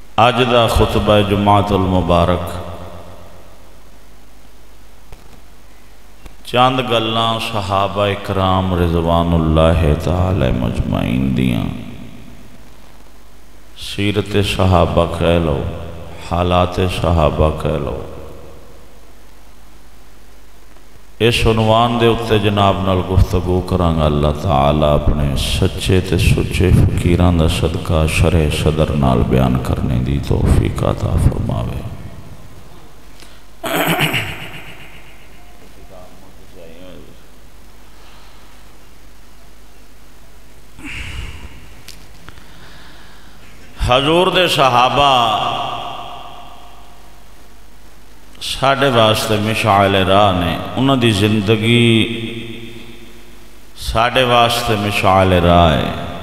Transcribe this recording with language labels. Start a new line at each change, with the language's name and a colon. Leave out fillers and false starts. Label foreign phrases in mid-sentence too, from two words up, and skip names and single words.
Punjabi: اج دا خطبہ جمعۃ المبارک چند گلاں صحابہ اکرام
Arabic: رضوان اللہ تعالی مجمعین
Punjabi: دیاں سیرت صحابہ کہہ لو، حالات صحابہ کہہ لو، اس عنوان دے اتے جناب نال گفتگو کرانگا۔ اللہ تعالی اپنے سچے تے سچے فقیران دا صدقہ شرح صدر نال بیان کرنے دی توفیق عطا فرماوے۔ حضور دے صحابہ ساڑھے واسطے مشعل راہ نے، انہوں دی زندگی ساڑھے واسطے مشعل راہ ہے۔